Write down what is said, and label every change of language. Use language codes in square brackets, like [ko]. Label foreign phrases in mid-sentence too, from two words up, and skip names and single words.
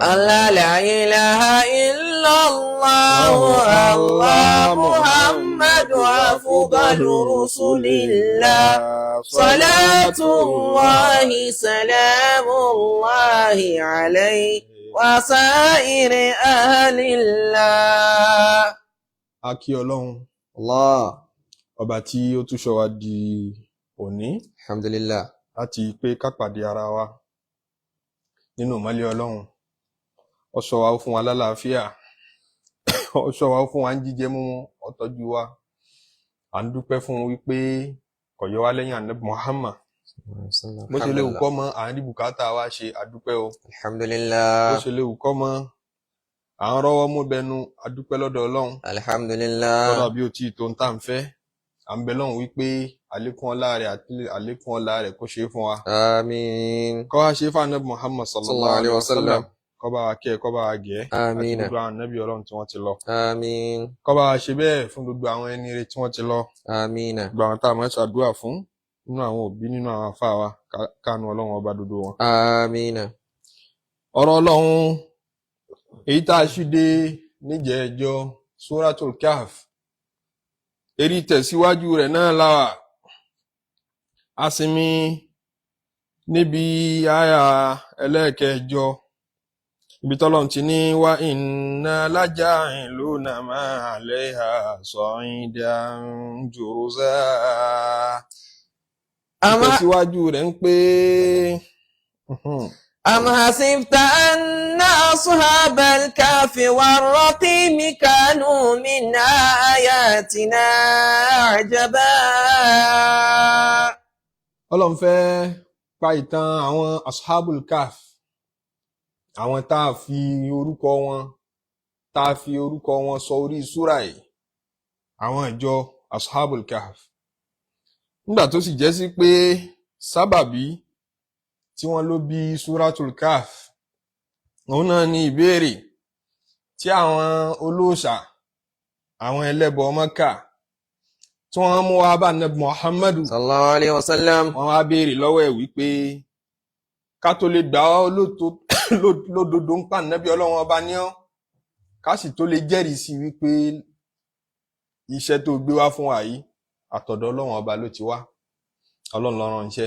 [ar] الله لا إله إلا الله الله محمد أفضل رسل الله صلاة الله سلام الله عليه وسائر أهل الله. [yo] A kí Ọlọ́run [ar] الله [yo] ọba tí ó tún ṣọ́ wa di òní [ar] الحمد لله. [yo] láti pé ká pàdé ara wa nínú ìmọ́lẹ̀ Ọlọ́run. Ó ṣọ́ wa, ó fún wa lálàáfíà, ó ṣọ́ wa, ó fún wa ń jíjẹ mímu, ó tọ́jú wa. À ń dúpẹ́ fún wípé kò yọ wá lẹ́yìn Ànábì Muhammad. Bó ṣe léwu kọ́ mọ́ à ń rí bùkátà wa ṣe, àdúpẹ́ o. [ar] الحمد [yo] Bó [ar] لله. [yo] ṣe léwu kọ́ mọ́ à ń rọ́wọ́ mú bẹnu, àdúpẹ́ lọ́dọ̀ Ọlọ́run. [ar] الحمد [yo] Kódà [ar] لله. [yo] bí ó tí tó ń tà ń fẹ́, à ń bẹ lọ́hùn wípé àlékún ọlá rẹ̀ àti àlékún ọlá rẹ̀ kó ṣe é fún wa. [ar] آمين. [yo] Kó wá ṣe é fún Ànábì Muhammad [ar] صلى الله عليه وسلم. [yo] Kó bá wa kẹ́, kó bá wa gẹ̀ àti [ar] آمين. [yo] gbogbo àwọn ànábì Ọlọ́run tí wọ́n ti lọ. [ar] آمين. [yo] Kó bá wa ṣe bẹ́ẹ̀ fún gbogbo àwọn ẹni rere tí wọ́n ti lọ. [ar] آمين. [yo] Gbogbo àwọn tá a máa ń ṣàdúrà fún nínú àwọn òbí, nínú àwọn àfáà wa, káàánú Ọlọ́run ọba dodo wọn. [ar] آمين. [yo] Ọ̀rọ̀ Ọlọ́run èyí tá a ṣì dé níjẹ̀ẹ́jọ́ Suratul Kahf, èrí tẹ̀síwájú rẹ̀ náà láwà. A sinmi níbi àyà ẹlẹ́ẹ̀kẹjọ, ibi tọ́lọ́run ti ní wa [ar] إنا لجاعلون ما عليها صعيدا جرزا. [yo] Ìtẹ̀síwájú rẹ̀ ń pé [ar] أم حسبت أن أصحاب الكهف والرقيم كانوا من آياتنا عجبا. [yo] Ọlọ́run fẹ́ pa ìtàn àwọn Ashabul Kahf, àwọn tá a fi orúkọ wọn sọ orí súrà yìí, àwọn ìjọ Ashabul Kahf. Nígbà tó sì jẹ́ sí pé sábàbí tí wọ́n ló bí Suratul Kahf, òun náà ni ìbéèrè tí àwọn olóòṣà, àwọn ẹlẹ́bọ Mákà tí wọ́n mú wá bá Ànábì Muhammadu. [ar] صلى الله عليه وسلم. [yo] Wọ́n wá béèrè lọ́wọ́ ẹ̀ wípé ká tó lè gbà ọ́ lódodo ń pa Ànábì Ọlọ́run ọba ní ọ́, ká sì tó lè jẹ́rìí sí wípé iṣẹ́ tó gbé wá fún wa yìí àtọ̀dọ̀ Ọlọ́run ọba ló ti wá, Ọlọ́run ló rán iṣẹ́.